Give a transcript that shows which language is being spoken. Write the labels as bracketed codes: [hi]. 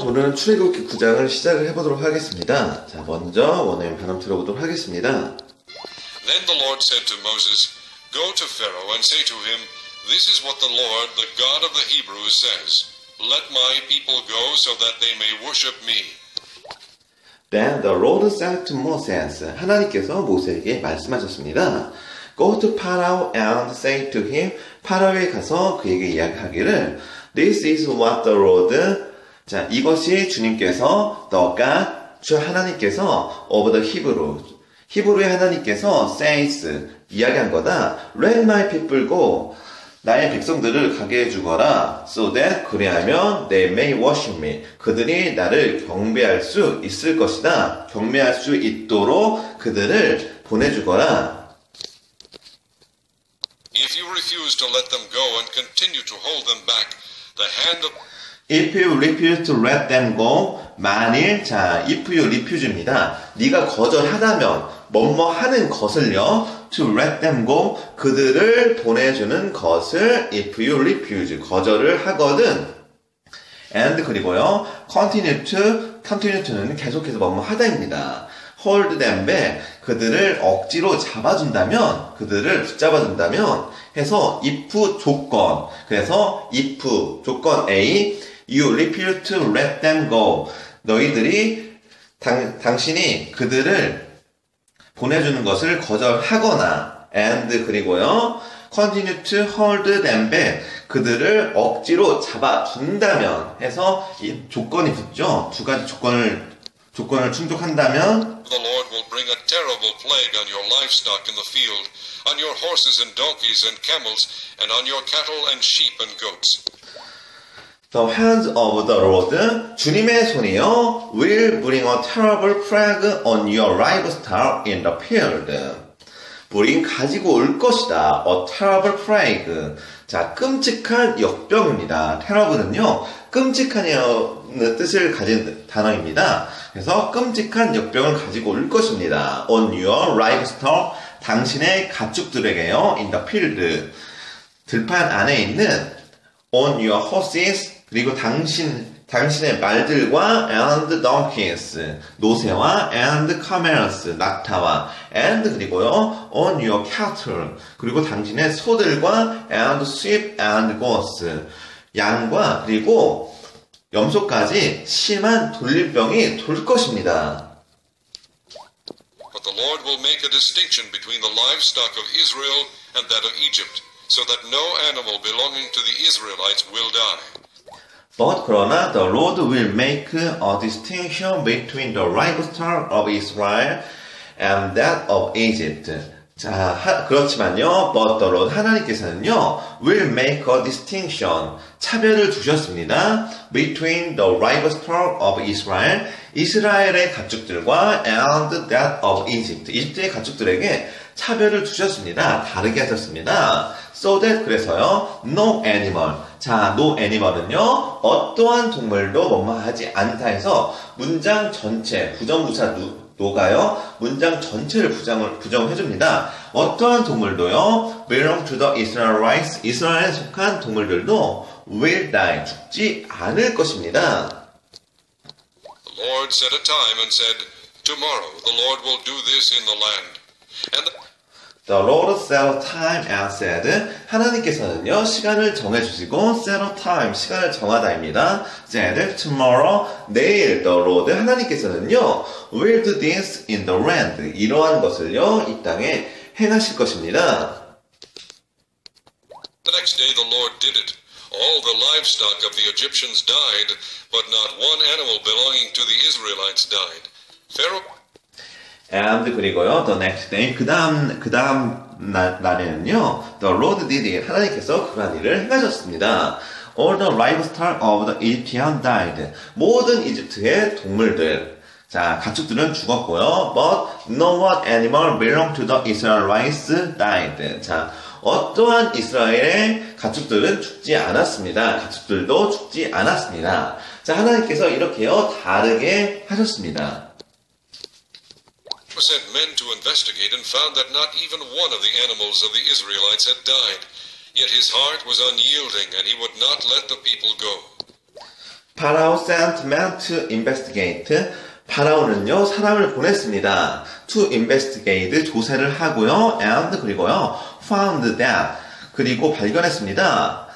[ko] 오늘은 출애굽기 9장을 시작을 해보도록 하겠습니다. 자, 먼저 원어민 발음 들어보도록 하겠습니다. [en] Then the Lord said to Moses, Go to Pharaoh and say to him, This is what the Lord, the God of the Hebrews, says. Let my people go so that they may worship me. Then the Lord said to Moses, [ko] 하나님께서 모세에게 말씀하셨습니다. [en] Go to Pharaoh and say to him, [ko] 파라오에 가서 그에게 이야기하기를 [en] This is what the Lord, [ko] 자, 이것이 주님께서 [en] the God, [ko] 주 하나님께서 [en] of the Hebrew, [ko] 히브리의 하나님께서 [en] says, [ko] 이야기한 거다. [en] Let my people go, [ko] 나의 백성들을 가게 해주거라. [en] So that, [ko] 그리하면 [en] they may worship me, [ko] 그들이 나를 경배할 수 있을 것이다. 경배할 수 있도록 그들을 보내주거라. [en] If you refuse to let them go and continue to hold them back, the hand of If you refuse to let them go, [ko] 만일, 자, [en] if you refuse입니다. [ko] 네가 거절하다면, 뭐뭐 하는 것을요, [en] to let them go, [ko] 그들을 보내주는 것을, [en] if you refuse, [ko] 거절을 하거든. And, 그리고요, [en] continue to [ko] 는 계속해서 뭐뭐 하다입니다. [en] hold them back, [ko] 그들을 억지로 잡아준다면, 그들을 붙잡아준다면, 해서 if 조건, 그래서 if 조건 A, [en] you refuse to let them go, [ko] 너희들이 당신이 그들을 보내주는 것을 거절하거나, and 그리고요, [en] continue to hold them back, [ko] 그들을 억지로 잡아준다면 해서 이 조건이 붙죠. 두 가지 조건을 충족한다면 [en] the Lord will bring a terrible plague on your livestock in the field, on your horses and donkeys and camels, and on your cattle and sheep and goats. The hands of the Lord, [ko] 주님의 손이요, [en] will bring a terrible plague on your livestock in the field. [ko] bring 가지고 올 것이다. [en] A terrible plague. [ko] 자, 끔찍한 역병입니다. terrible는요, 끔찍한이라는 뜻을 가진 단어입니다. 그래서 끔찍한 역병을 가지고 올 것입니다. [en] On your livestock, [ko] 당신의 가축들에게요, [en] in the field. [ko] 들판 안에 있는 [en] on your horses, [ko] 그리고 당신의 말들과 and donkeys, 노새와 and camels, 낙타와 and 그리고요 [en] on your cattle, [ko] 그리고 당신의 소들과 [en] and sheep and goats, [ko] 양과 그리고 염소까지 심한 돌림병이 돌 것입니다. [en] But the Lord will make a distinction between the livestock of Israel and that of Egypt, so that no animal belonging to the Israelites will die. But [ko] 그러나 [en] the Lord will make a distinction between the livestock of Israel and that of Egypt. [ko] 자, 그렇지만요, but the Lord, 하나님께서는요, [en] will make a distinction, [ko] 차별을 두셨습니다. [en] between the livestock of Israel, [ko] 이스라엘의 가축들과 [en] and that of Egypt, [ko] 이집트의 가축들에게 차별을 두셨습니다. 다르게 하셨습니다. [en] So that, [ko] 그래서요, [en] no animal. [ko] 자, no animal은요, 어떠한 동물도 뭐뭐하지 않다 해서 문장 전체, 부정부사 노가요, 문장 전체를 부정해줍니다. 어떠한 동물도요, [en] belong to the Israelites, [ko] 이스라엘에 속한 동물들도 [en] will die, [ko] 죽지 않을 것입니다. [en] The Lord set a time and said, Tomorrow the Lord will do this in the land. And The Lord set a time and said, [ko] 하나님께서는요, 시간을 정해주시고, [en] set a time, [ko] 시간을 정하다입니다. [en] said, tomorrow, 내일, the Lord, 하나님께서는요, will do this in the land, [ko] 이러한 것을요, 이 땅에 행하실 것입니다. [en] the next day the Lord did it. All the livestock of the Egyptians died, but not one animal belonging to the Israelites died. Pharaoh And 그리고요, the next day, [ko] 그 다음 날에는요, [en] the Lord did it, [ko] 하나님께서 그러한 일을 행하셨습니다. [en] All the livestock of the Egyptians died. [ko] 모든 이집트의 동물들, 자, 가축들은 죽었고요. [en] But no one animal belong to the Israelites died. [ko] 자, 어떠한 이스라엘의 가축들은 죽지 않았습니다. 가축들도 죽지 않았습니다. 자, 하나님께서 이렇게요, 다르게 하셨습니다. [en] sent men to investigate and found that not even one of the animals of the Israelites had died. Yet his heart was unyielding and he would not let the people go. Pharaoh sent men to investigate. [ko] 파라오는요, 사람을 보냈습니다. [en] To investigate, [ko] 조사를 하고요. And, 그리고요, [en] found that, [ko] 그리고 발견했습니다.